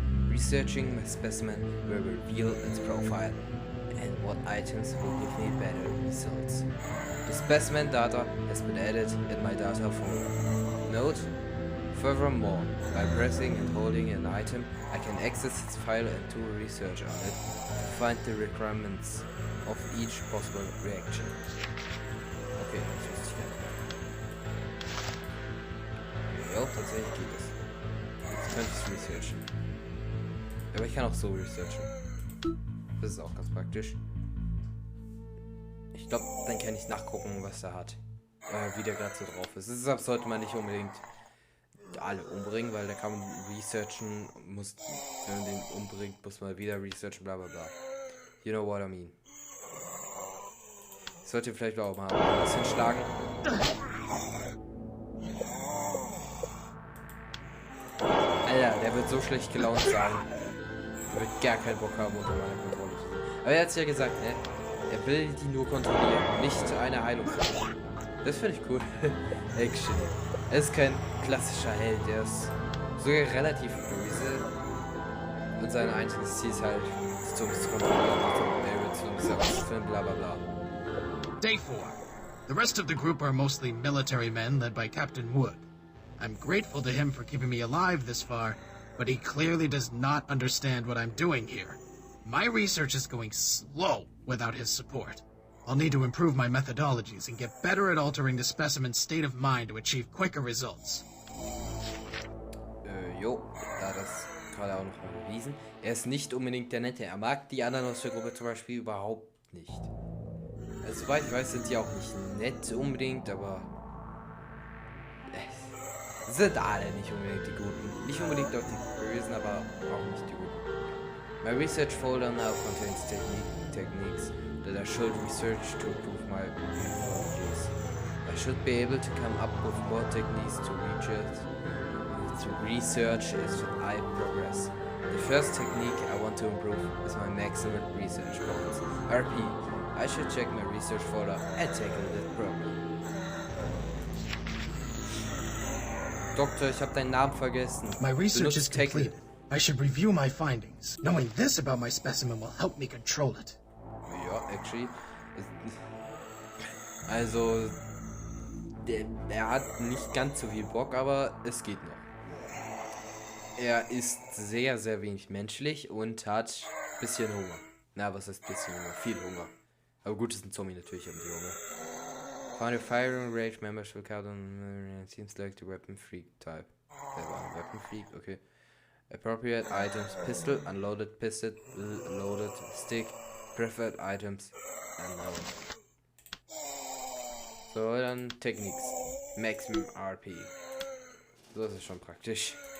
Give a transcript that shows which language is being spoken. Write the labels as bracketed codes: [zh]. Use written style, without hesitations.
[en] Researching my specimen will reveal its profile and what items will give me better results. The specimen data has been added in my data folder. Note, furthermore, by pressing and holding an item, I can access its file and do research on it to find the requirements of each possible reaction. [de] Okay, das wusste ich gar nicht. Ja, tatsächlich geht es. Jetzt könnte ich es researchen. Aber ich kann auch so researchen. Das ist auch ganz praktisch. Ich glaube, dann kann ich nachgucken, was er hat. Wie der gerade so drauf ist. Deshalb sollte man nicht unbedingt alle umbringen, weil da kann man researchen, wenn man den umbringt, muss man wieder researchen, bla bla bla. [en] You know what I mean. [de] Ich sollte vielleicht auch mal was hinschlagen. Alter, der wird so schlecht gelaunt sein. Der wird gar keinen Bock haben, unter meiner Kontrolle zu sein. Aber er hat es ja gesagt, ne? Er will die nur kontrollieren, nicht eine Heilung finden. Das finde ich cool. Action. Er ist kein klassischer Held, der ist sogar relativ böse. Und sein einziges Ziel ist halt, zu kontrollieren, zu herauszufinden, bla bla bla. [en] Day 4. The rest of the group are mostly military men led by Captain Wood. I'm grateful to him for keeping me alive this far, but he clearly does not understand what I'm doing here. My research is going slow without his support. I'll need to improve my methodologies and get better at altering the specimen's state of mind to achieve quicker results. [de] Jo, da das gerade auch noch mal bewiesen. Er ist nicht unbedingt der Nette. Er mag die anderen aus der Gruppe zum Beispiel überhaupt nicht. Also, soweit ich weiß, sind die auch nicht nett unbedingt, aber sind alle nicht unbedingt die Guten. Nicht unbedingt auch die Bösen, aber auch nicht die Guten. [en] My research folder now contains techniques that I should research to improve my methodologies. I should be able to come up with more techniques to research as I progress. The first technique I want to improve is my maximum research points. RP. I should check my research folder and tackle this problem. [de] Doktor, ich habe deinen Namen vergessen. [en] My research is completed. I should review my findings. Knowing this about my specimen will help me control it. Ja, actually. [de] Also, er hat nicht ganz so viel Bock, aber es geht noch. Er ist sehr, sehr wenig menschlich und hat ein bisschen Hunger. Na, was heißt bisschen Hunger? Viel Hunger. Aber gut, ist ein Zombie natürlich, haben die Hunger. [en] Found a firing range members will count on seems like the weapon freak type. [de] Der war ein Weapon freak, okay. [en] Appropriate items, pistol, unloaded pistol, loaded stick, preferred items, unknown. [de] So, dann Techniques. Maximum RP. So, das ist schon praktisch.